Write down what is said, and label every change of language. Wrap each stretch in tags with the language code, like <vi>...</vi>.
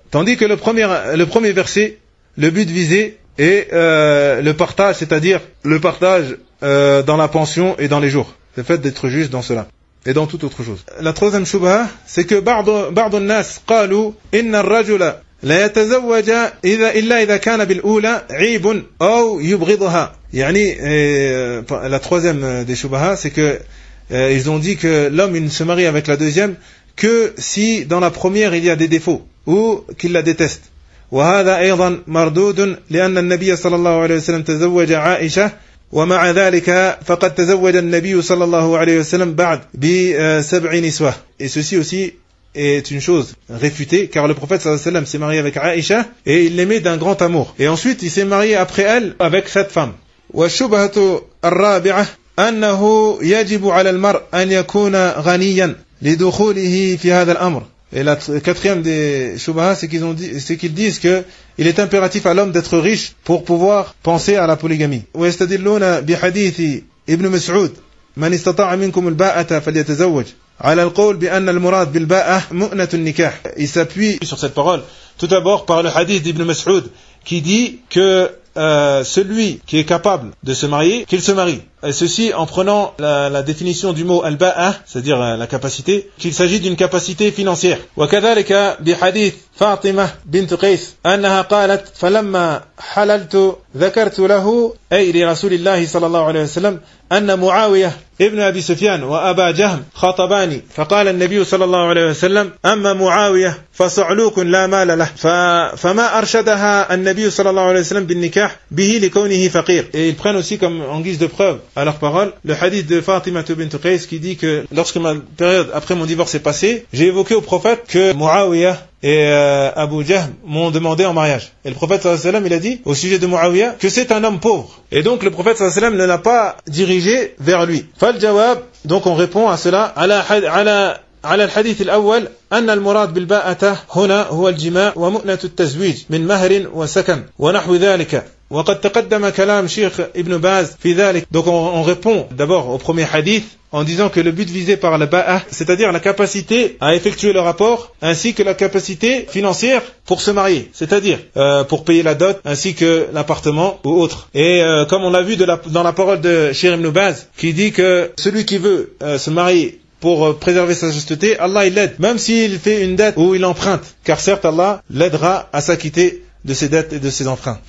<fr>Tandis que le premier verset, le but visé est le partage, c'est-à-dire le partage dans la pension et dans les jours. Le fait d'être juste dans cela. Et dans toute autre chose. La troisième choubha, c'est que</fr> <ar>بعض الناس قالوا إن الرجل لا يتزوج إذا إلا إذا كان بالأولى عيب أو يبغضها.</ar> <fr>يعني la troisième des shubaha c'est que ils ont dit que l'homme il ne se marie avec la deuxième que si dans la première il y a des défauts ou qu'il la déteste.</fr> <ar>وهذا أيضا مردود لأن النبي صلى الله عليه وسلم تزوج عائشة ومع ذلك فقد تزوج النبي صلى الله عليه وسلم بعد بسبع نسوة.</ar> <fr>Et ceci aussi est une chose réfutée, car le prophète sallallahu alayhi wa sallam s'est marié avec Aïcha et il l'aimait d'un grand amour. Et ensuite, il s'est marié après elle avec cette femme.</fr> <ar>وَالشُبْهَةُ الرَّابِعَةُ أَنَّهُ يَجِبُ عَلَى الْمَرْءِ أَنْ يَكُونَ غَنِيًّا لِدُخُولِهِ فِي هَذَا الْأَمْرِ.</ar> <fr>Et la quatrième des Shubaha, c'est qu'ils disent que il est impératif à l'homme d'être riche pour pouvoir penser à la polygamie.</fr> <ar>وَيَسْتَدِلُّونَ بِحَدِيثِ إِبْنُ مَسْعُودٍ مَنْ اسْتَطَاعَ مِنْكُمْ الْبَاءَةَ فَلْيَتَزَوَّجْ على القول بأن المراد بالباءة مؤنة النكاح.</ar> <fr>Il s'appuie sur cette parole. Tout d'abord par le hadith d'Ibn Mas'ud qui dit que celui qui est capable de se marier, qu'il se marie. Et ceci en prenant la définition du mot al-ba'a, c'est-à-dire la capacité, qu'il s'agit d'une capacité financière.</fr> <ar>وكذلك بحديث فاطمة بنت قيس أنها قالت فلما حللت ذكرت له أي لرسول الله صلى الله عليه وسلم أن معاوية ابن أبي سفيان وأبا جهم خطباني فقال النبي صلى الله عليه وسلم أما معاوية فصعلوك لا مال له فما أرشدها النبي صلى الله عليه وسلم بالنكاح به لكونه فقير.</ar> <fr>Et ils prennent aussi comme en guise de preuve à leur parole, le hadith de Fatima bint Qais qui dit que lorsque ma période après mon divorce est passée, j'ai évoqué au prophète que Muawiyah et Abu Jahm m'ont demandé en mariage. Et le prophète sallallahu alayhi wa sallam, il a dit au sujet de Muawiyah que c'est un homme pauvre. Et donc le prophète sallallahu alayhi wa sallam ne l'a pas dirigé vers lui.</fr> <ar>Fal jawab,</ar> <fr>donc on répond à cela,</fr> <ar>على الحديث الأول أن المراد بالباءة هنا هو الجماع ومؤنة التزويج من مهر وسكن ونحو ذلك. وقد تقدم كلام شيخ ابن باز في ذلك.</ar> <fr>Donc on répond d'abord au premier hadith en disant que le but visé par la ba'a, c'est-à-dire la capacité à effectuer le rapport ainsi que la capacité financière pour se marier, c'est-à-dire pour payer la dot ainsi que l'appartement ou autre. Et comme on l'a vu dans la parole de Cheikh Ibn Baz qui dit que celui qui veut se marier pour préserver sa chasteté, Allah il l'aide, même s'il fait une dette ou il emprunte, car certes Allah l'aidera à s'acquitter de ses dettes et de ses emprunts.</fr>